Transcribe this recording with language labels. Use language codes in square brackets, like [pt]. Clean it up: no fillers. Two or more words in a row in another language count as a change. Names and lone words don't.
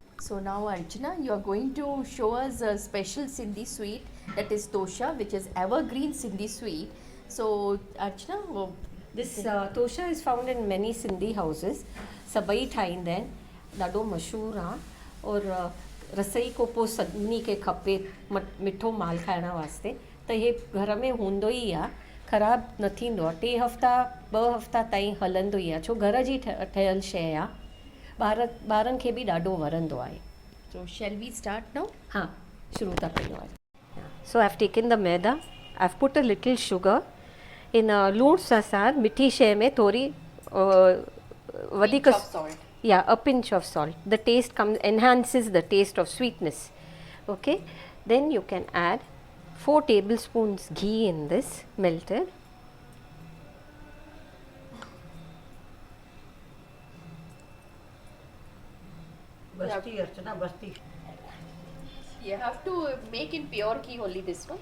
[en] So now Archana, you are going to show us a special Sindhi sweet, that is Tosha, which is evergreen Sindhi sweet. So Archana, This tosha is found in many Sindhi houses. [sd] सभई ठाहींदा आहिनि, ॾाढो मशहूरु आहे और रसोई खां पोइ सभिनी खे खपे मिठो माल खाइण वास्ते, त इहे घर में हूंदो ई आहे, ख़राबु न थींदो आहे, 3 हफ़्ता 2 हफ़्ता ताईं हलंदो ई आहे, छो घर जी ठहियलु शइ आहे, ॿारनि खे बि ॾाढो वणंदो आहे. [en] So shall we start now? [sd] हाँ, शुरू था कयूं आज. [en] So I have taken the maida, I have put a little sugar in [sd] लूण सां सां मिठी शइ में थोरी वधीक [en] Pinch of salt. Yeah, a pinch of salt. The taste enhances the taste of sweetness. Okay, then you can add 4 tablespoons ghee in this, melted. You have to make in pure ghee only this one.